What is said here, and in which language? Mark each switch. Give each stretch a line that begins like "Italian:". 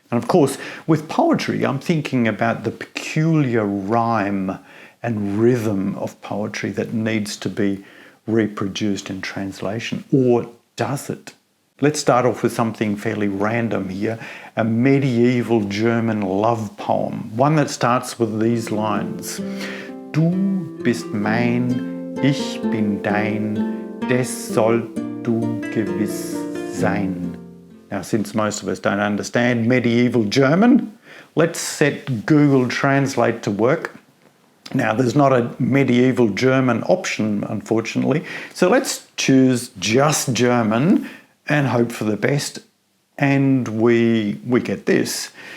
English: And of course, with poetry, I'm thinking about the peculiar rhyme and rhythm of poetry that needs to be reproduced in translation. Or does it? Let's start off with something fairly random here, a medieval German love poem, one that starts with these lines.
German: Du bist mein, ich bin dein, des sollt du gewiss sein.
English: Now, since most of us don't understand medieval German, let's set Google Translate to work. Now, there's not a medieval German option, unfortunately, so let's choose just German and hope for the best, and we get this.